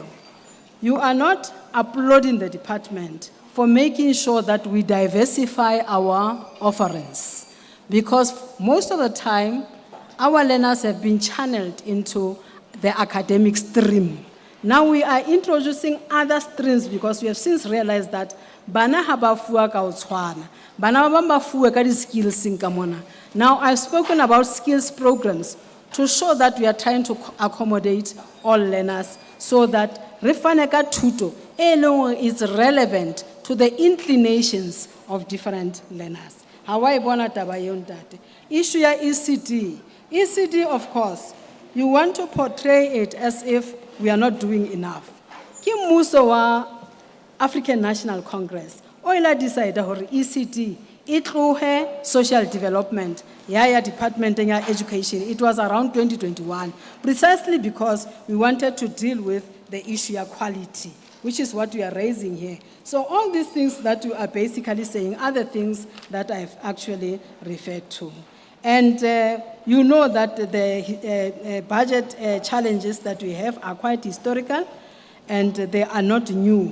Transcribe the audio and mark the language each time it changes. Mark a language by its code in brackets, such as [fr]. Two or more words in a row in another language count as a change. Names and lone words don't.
[en] You are not applauding the department for making sure that we diversify our offerings, because most of the time, our learners have been channeled into the academic stream. Now we are introducing other streams because we have since realized that [st] bana ha ba fuwa ka o tshwana, bana ba ba fuwe ka di-skills ka mona. [en] Now I've spoken about skills programs to show that we are trying to accommodate all learners so that [st] re fane ka thuto e leng hore [en] is relevant to the inclinations of different learners. How I [st] bona taba eo ntate. Issue ya ECD. [en] ECD, of course, you want to portray it as if we are not doing enough. [st] Ki mmuso wa African National Congress, o ila decide hore ECD e tlohe [en] social development [st] ya Department ya Education. [en] It was around 2021, precisely because we wanted to deal with the issue of quality, which is what we are raising here. So all these things that you are basically saying are the things that I've actually referred to. And you know that the budget challenges that we have are quite historical, and they are not new.